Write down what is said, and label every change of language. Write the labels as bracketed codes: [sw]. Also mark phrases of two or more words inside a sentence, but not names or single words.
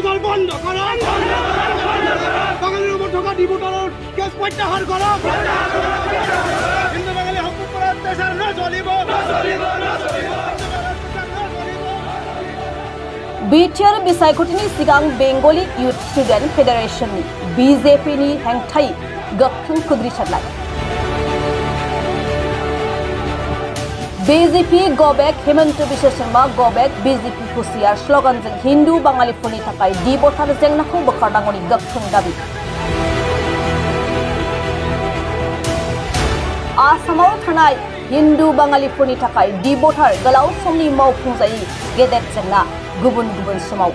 [bn] বন্ধ করো বাঙালির উপর ঢোকা ডিভোটারের কেস প্রত্যাহার করো হিন্দু বাঙালি হক উপর অত্যাচার না চলিব [brx] BTR बिसायख'थिनि सिगां बेंगली युथ स्टुडेन्ट फेडारेशननि BJPनि हेंथायै गोख्रों खुद्रिसारनाय BJP [en] Go Back [brx] हेमंत बिश्व शर्मा [en] Go Back [brx] BJP हुसियार स्लोगानजों हिन्दु बाङालिफोरनि थाखाय डिभटार जेंनाखौ बोखारनांगौनि गोख्रों दाबि आसामाव थानाय हिन्दु बाङालिफोरनि थाखाय डिभटार गोलाव समनि मावफुंजायै गेदेर जेंना गुबुन गुबुन समाव